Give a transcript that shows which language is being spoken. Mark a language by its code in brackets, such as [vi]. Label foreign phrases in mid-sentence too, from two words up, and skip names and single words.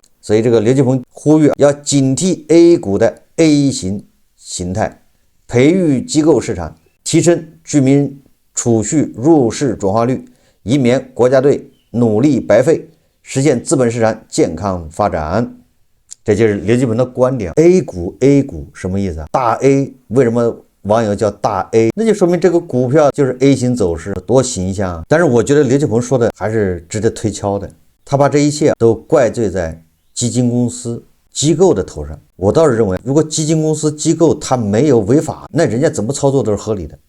[zh] 所以這個劉繼鵬呼籲要警惕 A 股的 A 型形態，培育機構市場，提升居民儲蓄入市轉化率，以免國家隊努力白費，實現資本市場健康發展。這就是劉繼鵬的觀點。A 股什麼意思啊？大 A， 為什麼網友叫大 A？那就說明這個股票就是 A 型走勢，多形象啊。但是我覺得劉繼鵬說的還是值得推敲的，他把这一切都怪罪在基金公司機構的頭上。我倒是認為，如果基金公司機構它沒有違法，那人家怎麼操作都是合理的。